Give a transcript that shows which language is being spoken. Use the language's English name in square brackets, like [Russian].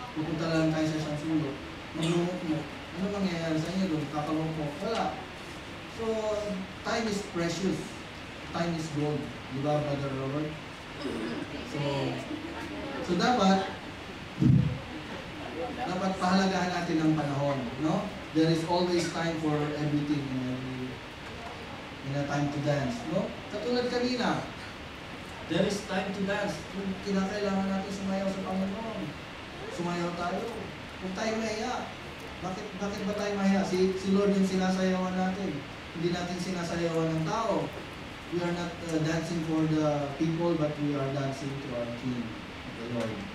[Filipino] Pupunta lang tayo sa isang sulok, malungkot mo. Ano mangyayari sa inyo doon? Kakalungkot? Wala. [English] So, time is precious. Time is gold. [Filipino] Di ba, Brother Robert? So dapat dapat pahalagahan natin ang panahon, no? [English] There is always time for everything in a time to dance, no? [Filipino] Katulad kanina, [English] there is time to dance. [Filipino] Kung kinakailangan natin sumayaw sa Panginoon, sumayaw tayo. Huwag tayo mahiya. Bakit ba tayo mahiya? Si Lord yung sinasayawan natin. Hindi natin sinasayawan ng tao. [English] We are not dancing for the people, but we are dancing to our King, the Lord.